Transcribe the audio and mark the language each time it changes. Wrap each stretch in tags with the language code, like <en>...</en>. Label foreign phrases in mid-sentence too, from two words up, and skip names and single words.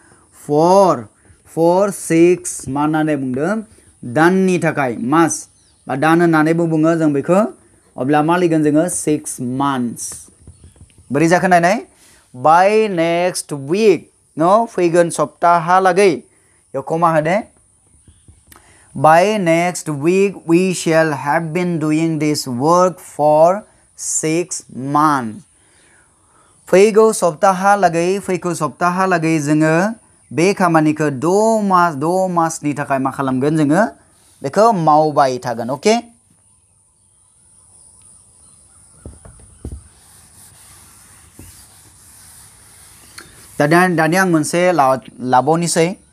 <brx>4 6 मा होननानै बुंदों दाननि थाखाय मास बा दान होननानै बुङो जों बेखौ अब्ला मा लिरगोन जोङो</brx> <en>6 months</en> <brx>बोरै जाखो नायनाय बाय</brx> <en>next week</en> <brx>न फैगोन सप्ताहालागै बेयाव कमा होदे बाय</brx> <en>next week we shall have been doing this work for 6 months</en> <brx>फैगौ सप्ताहालागै जोङो बे खामानिखौ 6 मासनि थाखाय मा खालामगोन जोङो बेखौ मावबाय थागोन अके दानिया आं मोनसे लाबावनोसै</brx>